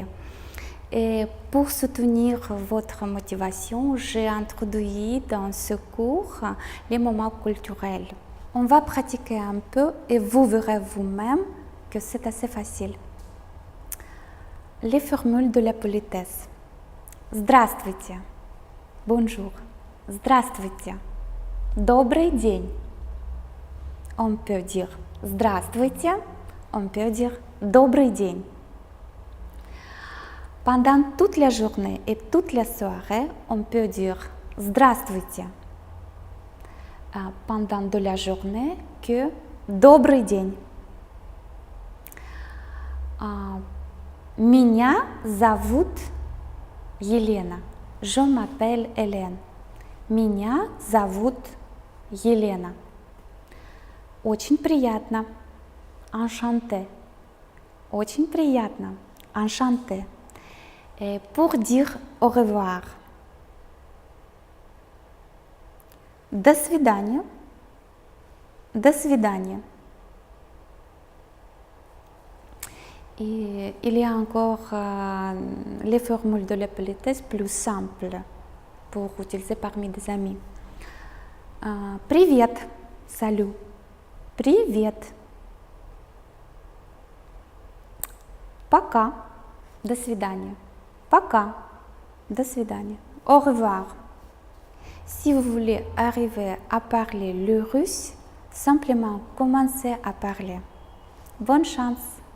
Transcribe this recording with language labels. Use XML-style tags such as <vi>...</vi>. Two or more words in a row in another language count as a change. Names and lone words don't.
<fr>Et pour soutenir votre motivation, j'ai introduit dans ce cours les moments culturels. On va pratiquer un peu et vous verrez vous-même que c'est assez facile. Les formules de la politesse.</fr> <ru>Здравствуйте. Bonjour. Здравствуйте. Добрый день.</ru> <fr>On peut dire здравствуйте, on peut dire</fr> <ru>добрый день.</ru> <fr>Pendant toute la journée et toute la soirée, on peut dire здравствуйте. Pendant de la journée que</fr> <ru>добрый день. Меня зовут Елена.</ru> <fr>Je m'appelle Hélène.</fr> <ru>Меня зовут Елена. Очень приятно. Enchanté. Очень приятно.</ru> <fr>Enchanté. Et pour dire au revoir.</fr> <ru>До свидания. До свидания.</ru> <fr>Et il y a encore les formules de la politesse plus simples pour utiliser parmi des amis.</fr> <ru>Привет. Salut. Привет. Пока. До свидания. Пока. До свидания.</ru> <fr>Au revoir. Si vous voulez arriver à parler le russe, simplement commencez à parler. Bonne chance.</fr>